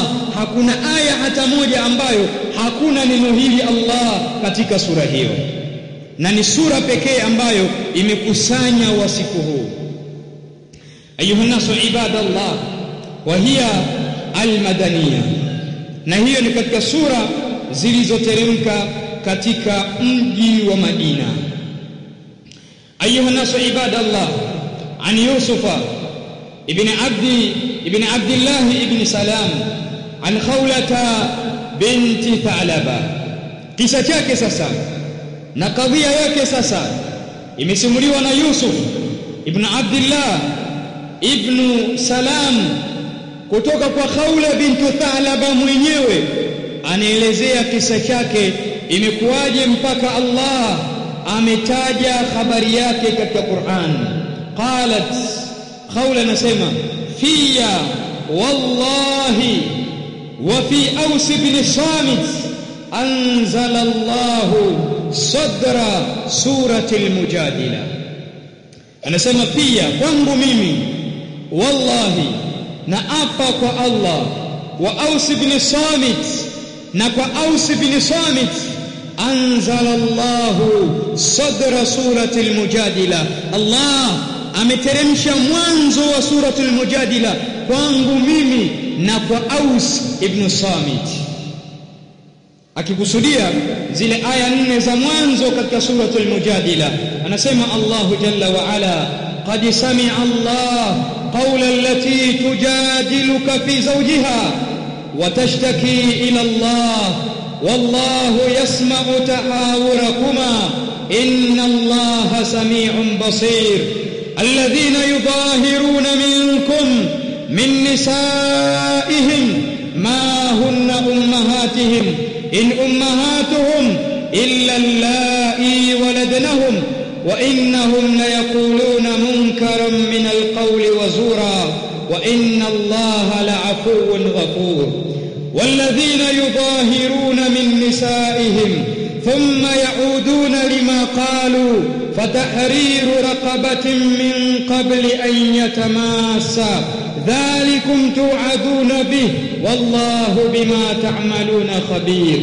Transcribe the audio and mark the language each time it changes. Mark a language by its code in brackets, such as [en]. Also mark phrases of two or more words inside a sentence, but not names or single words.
[sw] Hakuna aya hata moja ambayo hakuna neno hili Allah katika sura hiyo, na ni sura pekee ambayo imekusanya wasifu huu. [ar] أيها الناس عباد الله, وهي المدنية, [sw] na hiyo ni katika sura zilizoteremka katika mji wa Madina. [ar] أيها الناس عباد الله، عن يوسف بن عبد الله بن سلام عن خولة بنت ثعلبة. [sw] Kisa chake sasa na kadhia yake sasa imesimuliwa na Yusuf ibn Abdullah ibn Salam kutoka kwa Khawla bintu Tha'laba mwenyewe. Anaelezea kisa chake imekuwaje mpaka Allah ametaja habari yake katika Qur'an. Qalat, Khawla nasema, [ar] فيّ والله وفي أوس بن الصامت أنزل الله صدر سورة المجادلة. [sw] Anasema pia kwangu mimi, wallahi, na apa kwa Allah, [ar] وأوس بن الصامت, [sw] na kwa Aus ibn Samit, [ar] أنزل الله صدر سورة المجادلة. [sw] Allah ameteremsha mwanzo wa suratul Mujadila kwangu mimi na kwa Aus ibn Samit, akikusudia zile aya 4 za mwanzo katika suratul Mujadila. [ar] Anasema الله جل وعلا، قد سمع الله قول التي تجادلك في زوجها وتشتكي إلى الله والله يسمع تحاوركما إن الله سميع بصير. الذين يظاهرون منكم من نسائهم ما هن أمهاتهم إن أمهاتهم إلا اللائي ولدنهم وإنهم ليقولون منكرا من القول وزورا وإن الله لعفو غفور. والذين يظاهرون من نسائهم ثم يعودون لما قالوا فتحرير رقبة من قبل أن يتماسا ذلكم توعدون به والله بما تعملون خبير.